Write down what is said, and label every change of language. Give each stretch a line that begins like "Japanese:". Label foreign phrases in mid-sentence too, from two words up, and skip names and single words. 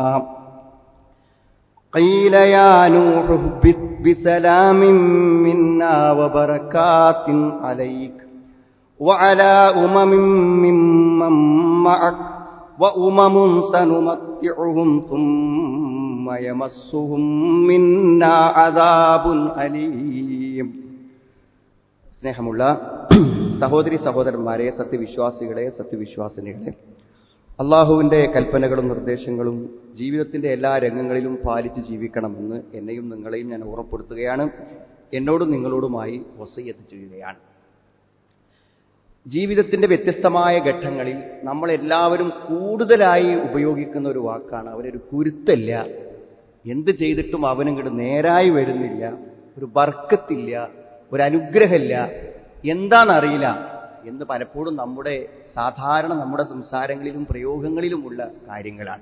Arabic: قيل يا نوح اهبط بسلام منا وبركات عليك وعلى ممن معك وأمم سنمتعهم ثم يمسهم منا عذاب أليم.
Malayalam: സ്നേഹമുള്ള സഹോദരി സഹോദരന്മാരെ, സത്യവിശ്വാസികളെ, സത്യവിശ്വാസിനികളെ, അള്ളാഹുവിൻ്റെ കൽപ്പനകളും നിർദ്ദേശങ്ങളും ജീവിതത്തിൻ്റെ എല്ലാ രംഗങ്ങളിലും പാലിച്ച് ജീവിക്കണമെന്ന് എന്നെയും നിങ്ങളെയും ഞാൻ ഓർമ്മപ്പെടുത്തുകയാണ്. എന്നോടും നിങ്ങളോടുമായി വസിയ്യത്ത് ചെയ്യുകയാണ്. ജീവിതത്തിൻ്റെ വ്യത്യസ്തമായ ഘട്ടങ്ങളിൽ നമ്മളെല്ലാവരും കൂടുതലായി ഉപയോഗിക്കുന്ന ഒരു വാക്കാണ് അവനൊരു കുരുത്തല്ല, എന്ത് ചെയ്തിട്ടും അവനിങ്ങോട്ട് നേരായി വരുന്നില്ല, ഒരു ബർക്കത്തില്ല, ഒരു അനുഗ്രഹമില്ല, എന്താണെന്നറിയില്ല എന്ന് പലപ്പോഴും നമ്മുടെ സംസാരങ്ങളിലും പ്രയോഗങ്ങളിലുമുള്ള കാര്യങ്ങളാണ്.